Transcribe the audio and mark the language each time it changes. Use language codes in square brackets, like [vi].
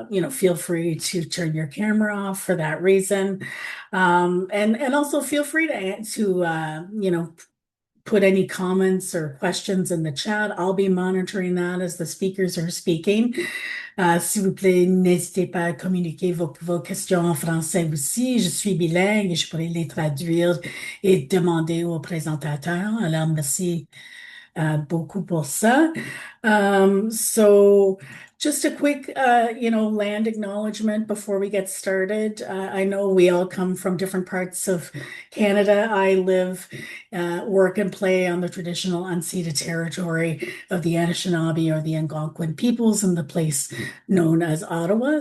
[en] Feel free to turn your camera off for that reason. And also feel free to put any comments or questions in the chat. I'll be monitoring that as the speakers are speaking. [fr] S'il vous plaît, n'hésitez pas à communiquer vos questions en français aussi. Je suis bilingue et je pourrais les traduire et demander au présentateur. Alors, merci beaucoup pour ça. [en] So just a quick, land acknowledgement before we get started. I know we all come from different parts of Canada. I live, work, and play on the traditional unceded territory of the Anishinaabe or the Algonquin peoples in the place known as Ottawa.